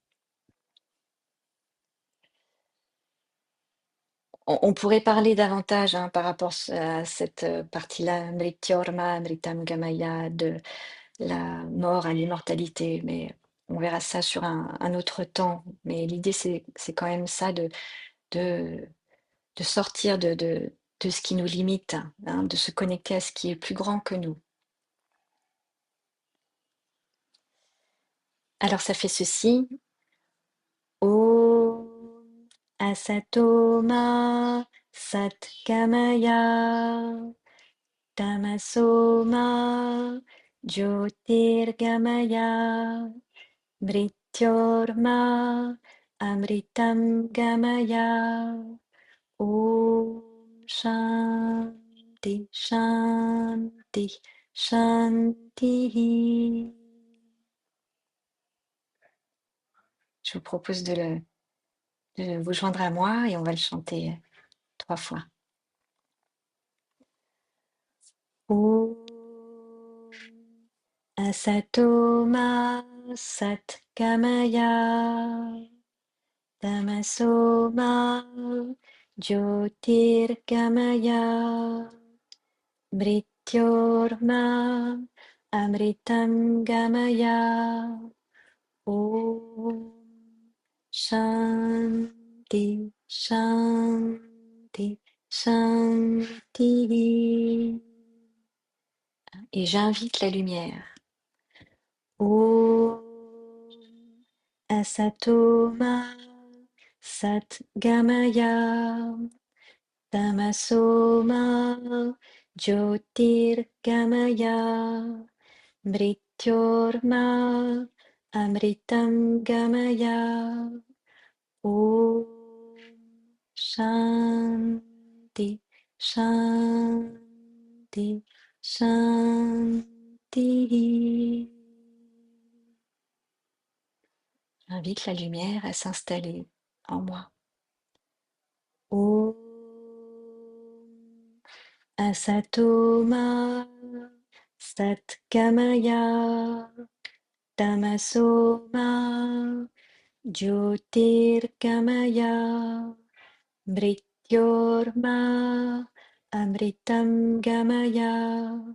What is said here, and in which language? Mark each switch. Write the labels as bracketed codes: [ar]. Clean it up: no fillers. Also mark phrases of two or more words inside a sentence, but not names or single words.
[fr] On pourrait parler davantage hein, par rapport à cette partie-là, [sa] मृत्योर्मा अमृतं गमय, [fr] de la mort à l'immortalité, mais on verra ça sur un autre temps. Mais l'idée, c'est quand même ça de, de sortir de ce qui nous limite, hein, de se connecter à ce qui est plus grand que nous. Alors ça fait ceci. [sa] ॐ असतोमा सद्गमय तमसोमा ज्योतिर्गमय मृत्योर्मा अमृतं गमय. ॐ शान्तिः शान्तिः शान्तिः. [fr] Je vous propose de vous joindre à moi et on va le chanter 3 fois. [sa] ॐ असतोमा सद्गमय तमसोमा ज्योतिर्गमय मृत्योर्मा अमृतं गमय. ॐ शान्तिः शान्तिः शान्तिः. [fr] Et j'invite la lumière. [sa] ॐ असतोमा सद्गमय तमसोमा ज्योतिर्गमय मृत्योर्मा अमृतं गमय. ॐ शान्तिः शान्तिः शान्तिः. [fr] J'invite la lumière à s'installer en moi. [sa] ॐ असतोमा सद्गमय तमसोमा ज्योतिर्गमय मृत्योर्मा अमृतं गमय.